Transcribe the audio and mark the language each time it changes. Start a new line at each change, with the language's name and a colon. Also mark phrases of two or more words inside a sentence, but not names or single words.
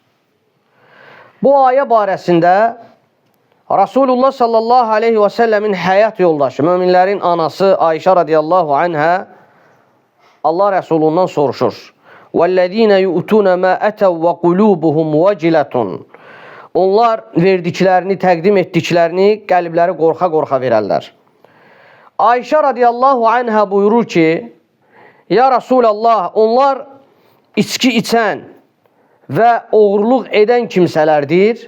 Azerbaijani: Bu ayə barəsində Rasulullah
Arabic: صلى الله عليه وسلم
Azerbaijani: həyat yoldaşı, möminlərin anası Ayşə
Arabic: رضي الله عنها
Azerbaijani: Allah Rəsulundan soruşur.
Arabic: وَالَّذ۪ينَ يُؤْتُونَ مَا أَتَوْا وَقُلُوبُهُمْ وَجِلَةٌ.
Azerbaijani: Onlar verdiklərini, təqdim etdiklərini qəlbləri qorxa-qorxa verərlər. Ayşə
Arabic: رضي الله عنها
Azerbaijani: buyurur ki,
Arabic: يا رسول الله,
Azerbaijani: onlar içki içən və oğurluq edən kimsələrdir.